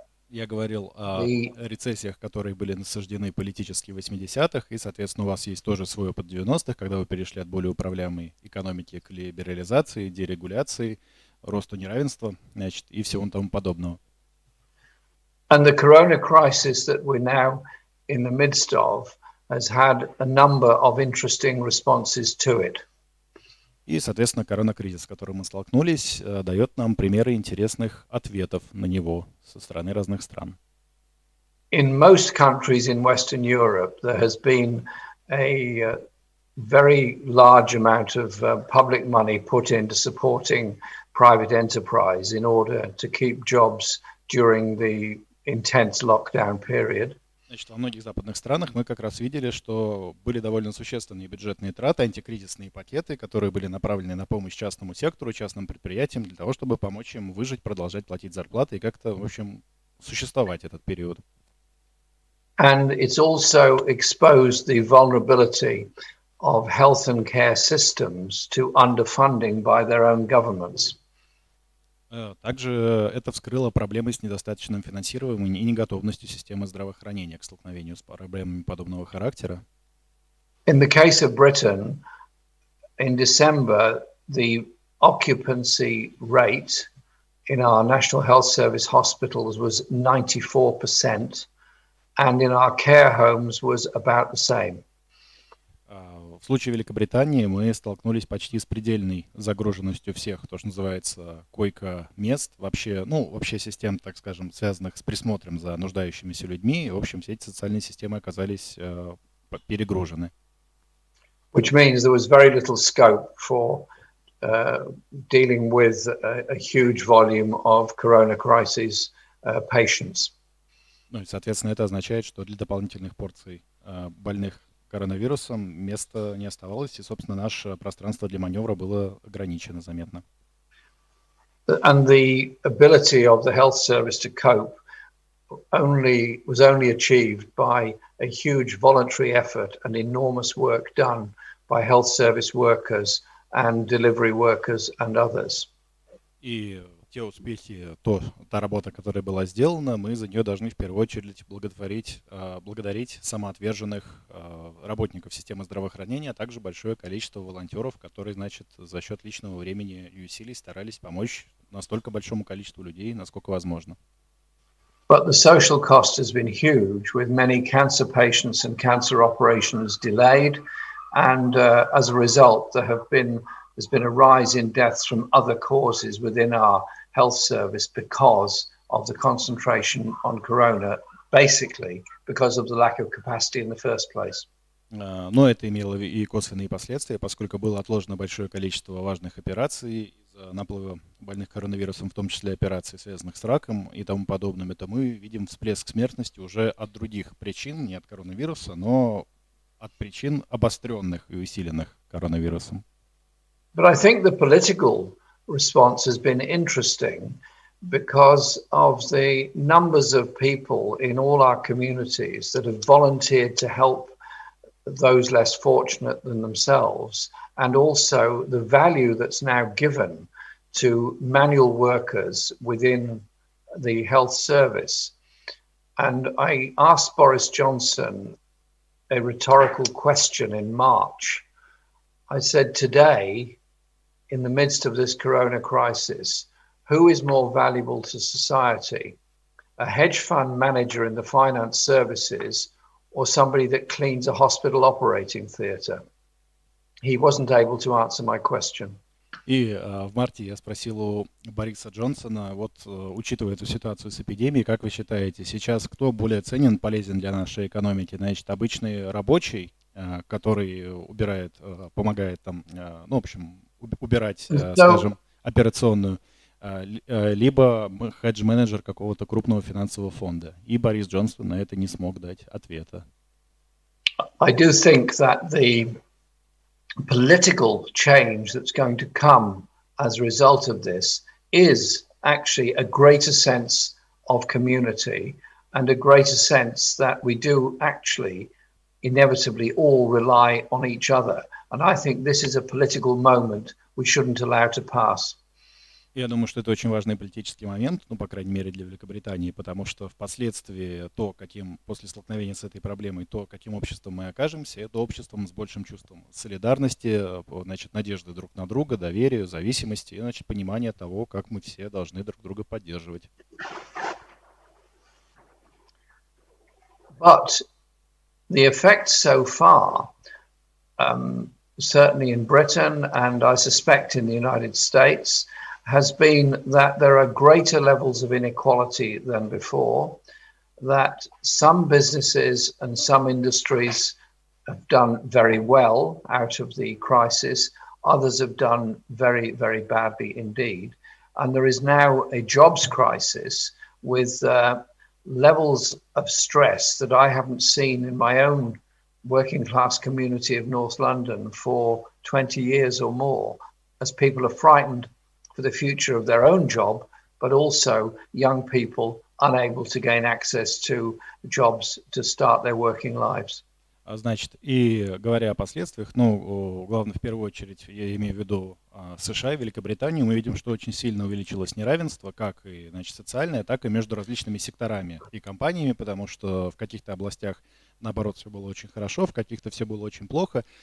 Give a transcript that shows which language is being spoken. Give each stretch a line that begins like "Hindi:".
Russian: Я говорил о рецессиях, которые были насаждены политически в 80-х, и, соответственно, у вас есть тоже свой опыт 90-х, когда вы перешли от более управляемой экономики к либерализации, дерегуляции, росту неравенства, значит, и всего тому подобного.
English: And the corona crisis that we're now in the midst of has had a number of interesting responses to it.
Russian: И, соответственно, коронакризис, с которым мы столкнулись, дает нам примеры интересных ответов на него со стороны разных стран.
English: In most countries in Western Europe, there has been a very large amount of public money put into supporting private enterprise in order to keep jobs during the intense lockdown period.
Russian: Значит, во многих западных странах мы как раз видели, что были довольно существенные бюджетные траты, антикризисные пакеты, которые были направлены на помощь частному сектору, частным предприятиям, для того, чтобы помочь им выжить, продолжать платить зарплаты и как-то, в общем, существовать этот период.
English: And it's also exposed the vulnerability of health and care systems to underfunding by their own governments.
Russian: Также это вскрыло проблемы с недостаточным финансированием и неготовностью системы здравоохранения к столкновению с проблемами подобного характера.
English: In the case of Britain, in December, the occupancy rate in our National Health Service hospitals was 94%, and in our care homes was about the same.
Russian: В случае Великобритании мы столкнулись почти с предельной загруженностью всех, то, что называется, койко-мест, вообще систем, так скажем, связанных с присмотром за нуждающимися людьми. И, в общем, все эти социальные системы оказались перегружены.
English: Which means there was very little scope for dealing with a huge volume of corona crisis patients.
Russian: Ну и, соответственно, это означает, что для дополнительных порций больных коронавирусом места не оставалось, и, собственно, наше пространство для маневра было ограничено заметно.
English: And the ability of the health service to cope was only achieved by a huge voluntary effort and enormous work done by health service workers and delivery workers and others.
Russian: И те успехи, та работа, которая была сделана, мы за нее должны в первую очередь благодарить самоотверженных работников системы здравоохранения, а также большое количество волонтеров, которые, значит, за счет личного времени и усилий старались помочь настолько большому количеству людей, насколько возможно.
English: But the social cost has been huge, with many cancer patients and cancer operations delayed, and as a result, there's been a rise in deaths from other causes within our health service because of the concentration on corona, basically because of the lack of capacity in the first place.
Russian: Но это имело и косвенные последствия, поскольку было отложено большое количество важных операций из-за наплыва больных коронавирусом, в том числе операций, связанных с раком и тому подобным. Это мы видим всплеск смертности уже от других причин, не от коронавируса, но от причин обостренных и усиленных коронавирусом.
English: But I think the political response has been interesting because of the numbers of people in all our communities that have volunteered to help those less fortunate than themselves, and also the value that's now given to manual workers within the health service. And I asked Boris Johnson a rhetorical question in March. I said, today, in the midst of this corona crisis, who is more valuable to society? A hedge fund manager in the finance services or somebody that cleans a hospital operating theatre? He wasn't able to answer my question.
Russian: И в марте я спросил у Бориса Джонсона, учитывая эту ситуацию с эпидемией, как вы считаете, сейчас кто более ценен, полезен для нашей экономики? Значит, обычный рабочий, который убирает, помогает там, убирать, скажем, операционную, либо хедж-менеджер какого-то крупного финансового фонда. И Борис Джонсон на это не смог дать ответа.
English: I do think that the political change that's going to come as a result of this is actually a greater sense of community and a greater sense that we do actually inevitably all rely on each other. And I think this is a political moment we shouldn't allow to pass.
Russian: Я думаю, что это очень важный политический момент, по крайней мере, для Великобритании, потому что впоследствии после столкновения с этой проблемой, каким обществом мы окажемся, это обществом с большим чувством солидарности, значит, надежды друг на друга, доверия, зависимости и, значит, понимания того, как мы все должны друг друга поддерживать.
English: But the effect so far, certainly in Britain and I suspect in the United States, has been that there are greater levels of inequality than before, that some businesses and some industries have done very well out of the crisis, others have done very, very badly indeed. And there is now a jobs crisis with levels of stress that I haven't seen in my own working class community of North London for 20 years or more, as people are frightened for the future of their own job, but also young people unable to gain access to jobs to start their working lives.
Russian: Значит, и говоря о последствиях, главное, в первую очередь, я имею в виду США и Великобританию, мы видим, что очень сильно увеличилось неравенство, как и, значит, социальное, так и между различными секторами и компаниями, потому что в каких-то областях, наоборот, все было очень хорошо, в каких-то все было очень плохо.